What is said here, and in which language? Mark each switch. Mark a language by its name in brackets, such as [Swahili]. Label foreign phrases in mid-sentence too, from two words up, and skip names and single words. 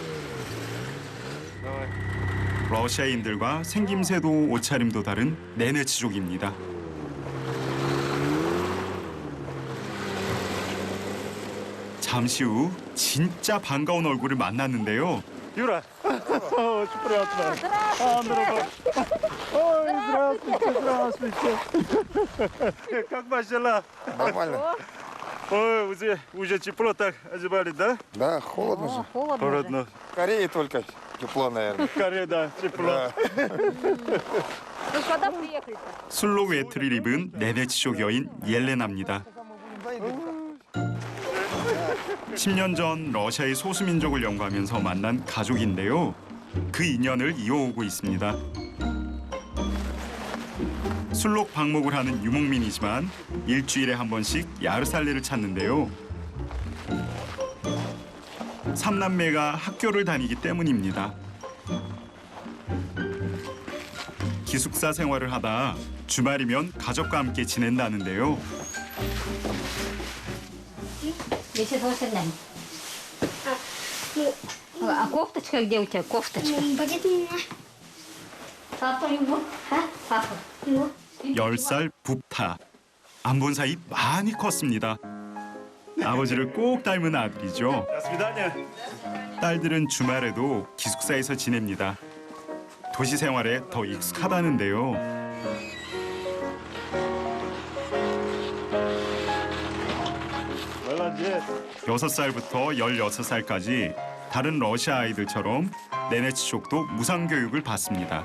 [Korean] 러시아인들과 생김새도 옷차림도 다른 네네츠족입니다. 잠시 후 진짜 반가운 얼굴을 만났는데요. [Russian] Юра, очень приятно. Андропов. Ой, здравствуйте. Как ваши дела? Нормально. Ой, уже тепло так одевали, да? Да, холодно же. Холодно. В Корее только тепло, наверное. В Корее, да, тепло. Да. Ну, когда приехали-то? [Korean] 술록 외투를 입은 네네치족 여인 옐레나입니다. 10년 전 러시아의 소수민족을 연구하면서 만난 가족인데요. 그 인연을 이어오고 있습니다. 술록 방목을 하는 유목민이지만 일주일에 한 번씩 야르살레를 찾는데요. 삼남매가 학교를 다니기 때문입니다. 기숙사 생활을 하다 주말이면 가족과 함께 지낸다는데요. [Russian] Висит волшебная. А кофточка где у тебя? Кофточка. Будет меня. Папа ему. А? Папа ему. [Korean] 10살 붓타. 안 본 사이 많이 컸습니다. 아버지를 꼭 닮은 아들이죠. [Russian] До свидания. [Korean] 딸들은 주말에도 기숙사에서 지냅니다. 도시 생활에 더 익숙하다는데요. [Russian] Молодец. [Korean] 6살부터 16살까지 다른 러시아 아이들처럼 네네치족도 무상 교육을 받습니다.